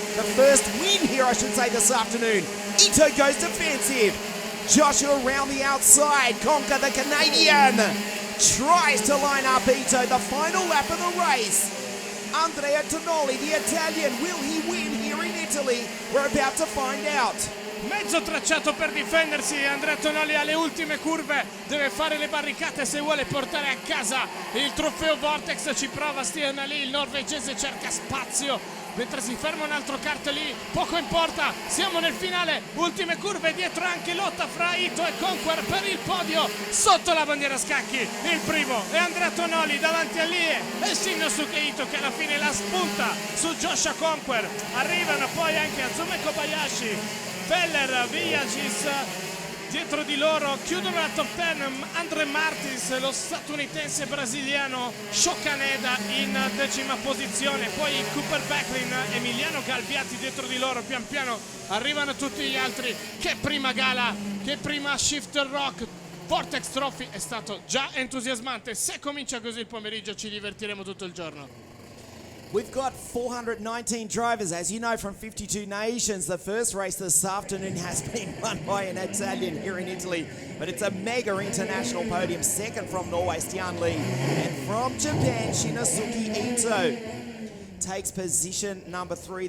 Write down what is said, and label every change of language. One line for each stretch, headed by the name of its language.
English: The first win here, I should say, this afternoon. Ito goes defensive. Joshua around the outside. Conquer the Canadian. Tries to line up Ito. The final lap of the race. Andrea Tonoli, the Italian. Will he win here in Italy? We're about to find out.
Italian: Mezzo tracciato per difendersi, Andrea Tonoli alle ultime curve deve fare le barricate se vuole portare a casa il trofeo Vortex. Ci prova Stian Lee, il norvegese cerca spazio mentre si ferma un altro kart lì, poco importa, siamo nel finale, ultime curve, dietro anche lotta fra Ito e Conquer per il podio, sotto la bandiera a scacchi il primo è Andrea Tonoli davanti a Lie e Shinosuke Ito che alla fine la spunta su Joshua Conquer. Arrivano poi anche Azume Kobayashi, Feller, Villagis dietro di loro, chiudono la top 10 Andre Martins, lo statunitense brasiliano Shokaneda in 10ª posizione, poi Cooper Becklin, Emiliano Galviati dietro di loro, pian piano arrivano tutti gli altri. Che prima gara, che prima Shifter ROK Vortex Trophy, è stato già entusiasmante. Se comincia così il pomeriggio ci divertiremo tutto il giorno.
English: We've got 419 drivers, as you know, from 52 nations. The first race this afternoon has been won by an Italian here in Italy, but it's a mega international podium. Second from Norway, Stian Lee, and from Japan, Shinosuke Ito takes position number 3.